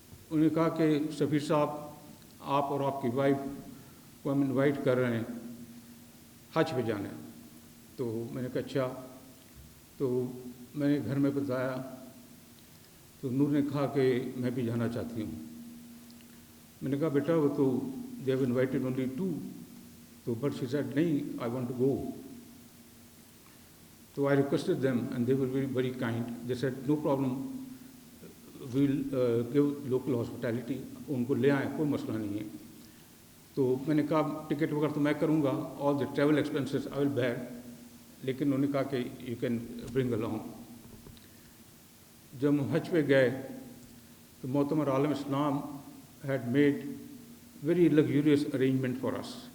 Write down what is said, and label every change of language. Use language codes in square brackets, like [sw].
[ur] انہوں نے کہا کہ سفیر صاحب آپ اور آپ کی وائف کو ہم انوائٹ کر رہے ہیں حج پہ جانا ہے. تو میں نے کہا اچھا. تو میں نے گھر میں بتایا تو نور نے کہا کہ میں بھی جانا چاہتی ہوں. میں نے کہا بیٹا وہ تو [en] They have invited only 2. تو but she said نہیں I want to go. تو I requested them and they were very kind. They said no problem we'll give local hospitality. [ur] ان کو لے آئیں کوئی مسئلہ نہیں ہے. تو میں نے کہا ٹکٹ وغیرہ تو میں کروں گا, [en] All the travel expenses I will bear. [ur] لیکن انہوں نے کہا کہ [en] You can bring along. [ur] جب ہم حج پہ گئے تو معتمر عالم اسلام [en] had made very luxurious arrangement for us.